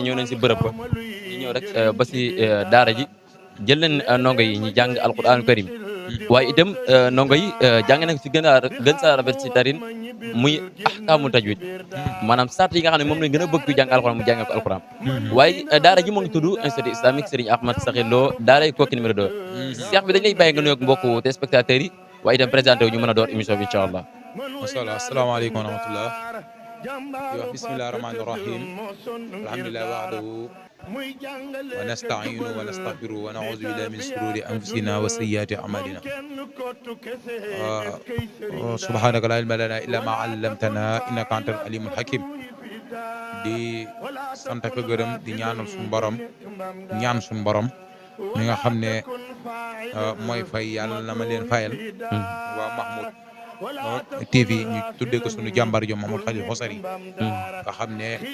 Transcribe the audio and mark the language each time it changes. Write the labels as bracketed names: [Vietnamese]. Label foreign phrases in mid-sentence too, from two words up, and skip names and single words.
[Wolof] ñëw nañ si bërëb ba ñu ñëw rek ba si daara ji jël leen ndongo yi ñu jàng [Arabic] القرآن الكريم [Wolof] waaye itam ndongo yi jàng nañ si gën sa rafet si tarin muy [Arabic] أحكام التجويد [Wolof] maanaam sart yi nga xam ne moom lañ gën a bëgg ku jàng alquran mu jàng ko alquran waaye daara ji moo ngi tudd institut islamique Serigne Ahmed Sakhir Lo daara Koki numéro 2 Cheikh bi dañ lay bàyyi nga nuyoog mbokku téléspectateurs yi waaye itam présenté wu ñu mën a door émission bi [Arabic] إن شاء الله. ما شاء الله السلام عليكم ورحمة الله [Wolof] di wax [Arabic] بسم الله الرحمن الرحيم الحمد لله وحده ونستعينه ونستغفره ونعوذ بالله من شرور أنفسنا وسيئات أعمالنا سبحانك لا علم لنا إلا ما علمتنا إنك أنت العليم الحكيم [Wolof] di sant ak gërëm di ñaanal suñu borom ñaan suñu borom mi nga xam ne mooy fay yàlla na ma leen fayal waa Mahmoud TV ñu tuddee ko sunu jàmbar jo Mamadou Khalil Xosari nga xam ne